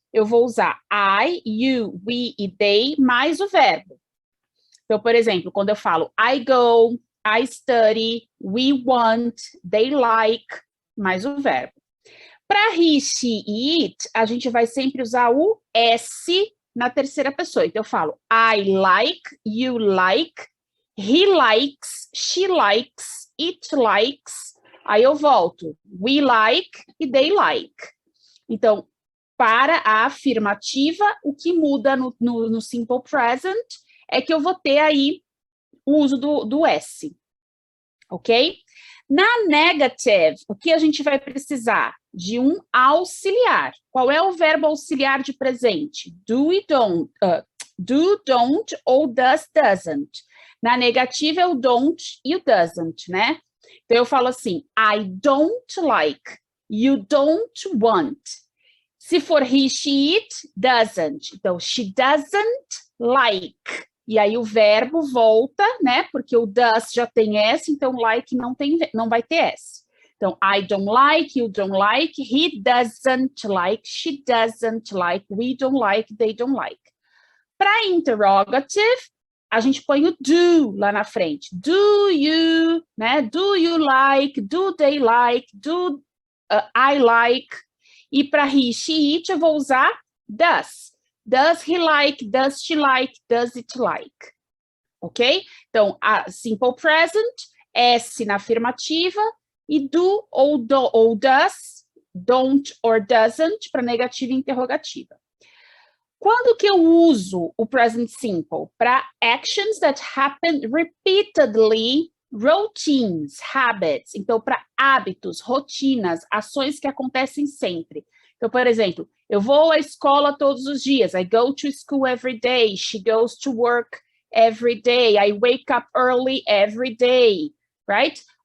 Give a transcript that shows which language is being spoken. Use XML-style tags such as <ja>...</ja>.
<pt>Eu vou usar I, you, we e they, mais o verbo. Então, por exemplo, quando eu falo</pt> <en>I go, I study, we want, they like, mais o verbo.</en> <pt>Para he, she e it, a gente vai sempre usar o S na terceira pessoa. Então, eu falo</pt> <en>I like, you like, he likes, she likes, it likes.</en> <pt>Aí eu volto we like e they like. Então, para a afirmativa, o que muda no simple present é que eu vou ter aí o uso do S, ok? Na negative, o que a gente vai precisar? De um auxiliar. Qual é o verbo auxiliar de presente? Do e don't, do, don't ou does, doesn't. Na negativa é o don't e o doesn't, né? Então eu falo assim,</pt> <en>I don't like, you don't want. Se for he, she, it, doesn't. Então, she doesn't like.</en> <pt>E aí o verbo volta, né? Porque o does já tem S, então like não vai ter S.</pt> <en>Então, I don't like, you don't like, he doesn't like, she doesn't like, we don't like, they don't like.</en> <pt>Para interrogative, a gente põe o do lá na frente.</pt> <en>Do you, né? Do you like, do they like, do I like.</en> <pt>E para he, she, it, eu vou usar does.</pt> <en>Does he like, does she like, does it like?</en> <pt>Ok? Então, a simple present, S na afirmativa, e do ou does, don't or doesn't, para negativa e interrogativa. Quando que eu uso o present simple?</pt> <en>Para actions that happen repeatedly, routines, habits.</en> <pt>Então, para hábitos, rotinas, ações que acontecem sempre. Então, por exemplo, eu vou à escola todos os dias.</pt> <en>I go to school every day. She goes to work every day. I wake up early every day, right?</en>